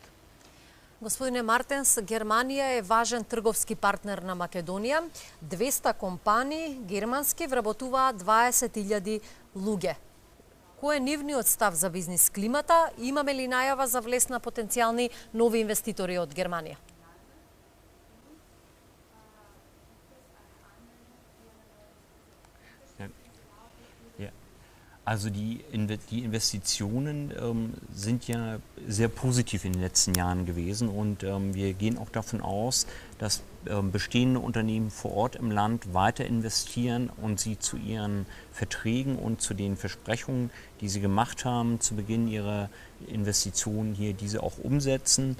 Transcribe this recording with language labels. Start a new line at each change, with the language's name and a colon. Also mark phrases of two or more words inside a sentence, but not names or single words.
Macedonian: Господине Мартенс, Германија е важен трговски партнер на Македонија. 200 компании германски вработуваат 20.000 луѓе. Кој е нивниот став за бизнис климата? Имаме ли најава за влез на потенцијални нови инвеститори од Германија?
German: Also die Investitionen sind ja sehr positiv in den letzten Jahren gewesen und wir gehen auch davon aus, dass bestehende Unternehmen vor Ort im Land weiter investieren und sie zu ihren Verträgen und zu den Versprechungen, die sie gemacht haben, zu Beginn ihrer Investitionen hier diese auch umsetzen.